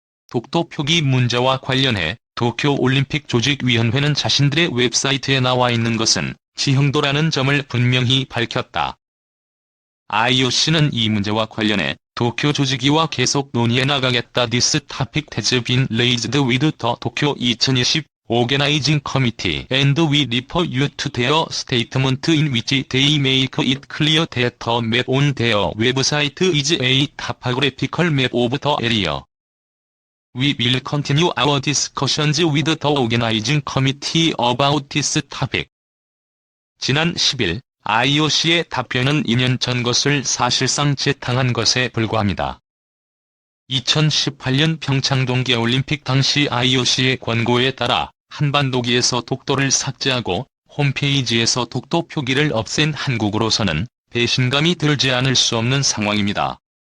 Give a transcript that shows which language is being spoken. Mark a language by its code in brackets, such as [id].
[ko] 독도 표기 문제와 관련해 도쿄올림픽 조직위원회는 자신들의 웹사이트에 나와 있는 것은 지형도라는 점을 분명히 밝혔다. IOC는 이 문제와 관련해 도쿄 조직위와 계속 논의해 나가겠다. [en] This topic has been raised with the Tokyo 2020 Organizing Committee and we refer you to their statement in which they make it clear that the map on their website is a topographical map of the area. We will continue our discussions with the Organizing Committee about this topic. [ko] 지난 10일 IOC의 답변은 2년 전 것을 사실상 재탕한 것에 불과합니다. 2018년 평창 동계올림픽 당시 IOC의 권고에 따라 한반도기에서 독도를 삭제하고 홈페이지에서 독도 표기를 없앤 한국으로서는 배신감이 들지 않을 수 없는 상황입니다.